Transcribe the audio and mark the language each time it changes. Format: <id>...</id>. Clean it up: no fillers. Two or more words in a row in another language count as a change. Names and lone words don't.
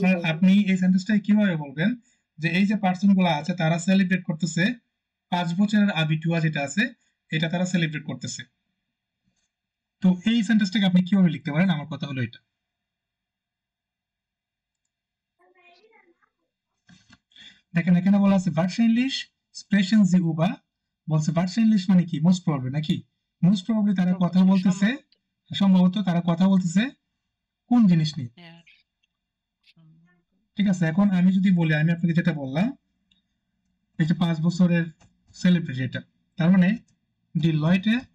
<bn>আপনি এই সেন্টেন্সটাকে কিভাবে বলবেন যে এই যে পার্সন গুলো আছে তারা সেলিব্রেট করতেছে 5 বছরের আবিটুয়া যেটা আছে, এটা তারা সেলিব্রেট করতেছে। তো এই সেন্টেন্সটাকে আপনি কিভাবে লিখতে পারেন? আমার কথা হলো এটা। দেখেন এখানে বলা আছে</bn> <de>wahrscheinlich sprechen sie über,</de> <bn>বলছে wahrscheinlich মানে কি,</bn> <en>most probably</en> <bn>নাকি,</bn> <en>most probably</en> <bn>তারা কথা বলতেছে, সম্ভবত তারা কথা বলতেছে কোন জিনিস নিয়ে। হ্যাঁ, সম্ভবত। ঠিক আছে, এখন আমি যদি বলি, আমি আপনাকে যেটা বললাম এই যে 5 বছরের সেলিব্রিটি, এটা তার মানে</bn> <de>die Leute</de>